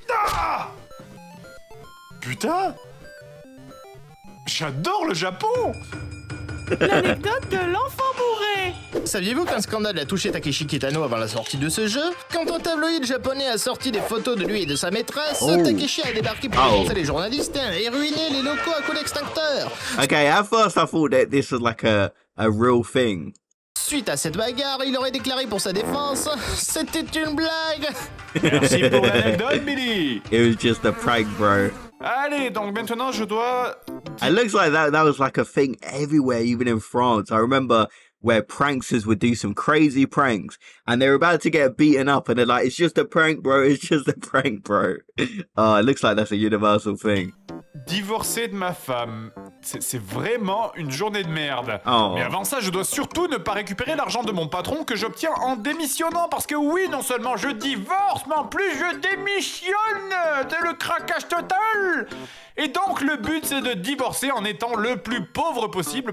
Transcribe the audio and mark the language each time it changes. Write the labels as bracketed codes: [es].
[fr] Ah, putain, j'adore le Japon. L'anecdote de l'enfant bourré. Saviez-vous qu'un scandale a touché Takeshi Kitano avant la sortie de ce jeu? Quand un tabloïd japonais a sorti des photos de lui et de sa maîtresse, Takeshi a débarqué pour dénoncer les journalistes et ruiner les locaux à coups d'extincteur. [en] Okay, at first I thought that this was like a real thing. [fr] Suite à cette bagarre, il aurait déclaré pour sa défense, c'était une blague. Merci pour l'anecdote, Billy. [en] It was just a prank, bro. [fr] Allez, donc maintenant je dois... [en] It looks like that was like a thing everywhere, even in France. I remember where pranksters would do some crazy pranks and they're about to get beaten up and they're like, it's just a prank, bro, it's just a prank, bro. Oh, it looks like that's a universal thing. [fr] Divorcer de ma femme, c'est vraiment une journée de merde. Oh. Mais avant ça, je dois surtout ne pas récupérer l'argent de mon patron que j'obtiens en démissionnant. Parce que oui, non seulement je divorce, mais en plus je démissionne. C'est le craquage total. Et donc le but c'est de divorcer en étant le plus pauvre possible.